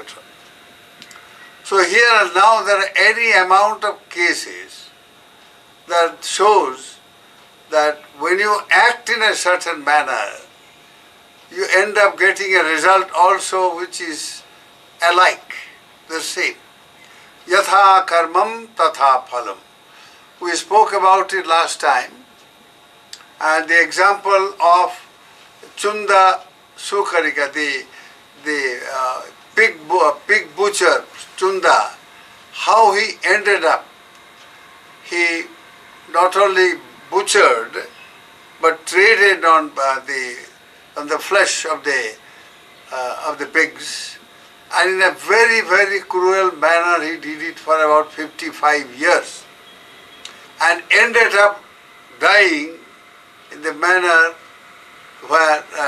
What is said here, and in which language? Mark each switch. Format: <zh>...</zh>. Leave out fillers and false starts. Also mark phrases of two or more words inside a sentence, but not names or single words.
<en>So here now there are any amount of cases that shows that when you act in a certain manner, you end up getting a result also which is alike, the same.</en> <sa>Yatha karmam tatha phalam.</sa> <en>We spoke about it last time, and the example of Chunda Sukarika, the pig butcher Chunda, how he ended up. He not only butchered but traded on the flesh of the pigs, and in a very, very cruel manner he did it for about 55 years and ended up dying in the manner where,</en>